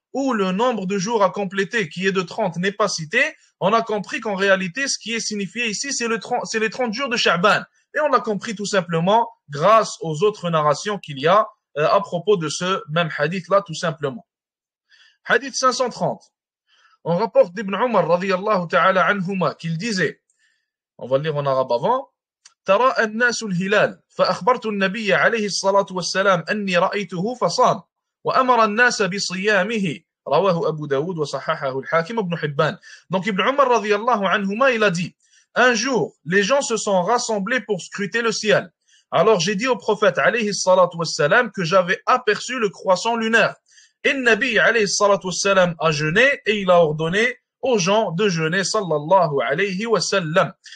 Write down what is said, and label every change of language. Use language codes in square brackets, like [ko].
[fr] où le nombre de jours à compléter, qui est de 30, n'est pas cité, on a compris qu'en réalité, ce qui est signifié ici, c'est les 30 jours de Sha'ban. Et on l'a compris tout simplement grâce aux autres narrations qu'il y a à propos de ce même hadith-là, tout simplement. Hadith 530. On rapporte d'Ibn Umar, radiyallahu ta'ala anhuma, qu'il disait, on va le lire en arabe avant, [ar] تراءى الناس الهلال فأخبرت النبي عليه الصلاة والسلام أني رأيته فصام وأمر الناس بصيامه رواه أبو داود وصححه الحاكم ابن حبان. [fr] Donc Ibn Umar radiyallahu anhuma, il a dit, un jour, les gens se sont rassemblés pour scruter le ciel. Alors j'ai dit au prophète alayhi salatu wassalam que j'avais aperçu le croissant lunaire. Et le Nabi alayhi salatu wassalam a jeûné et il a ordonné aux gens de jeûner sallallahu alayhi wa sallam.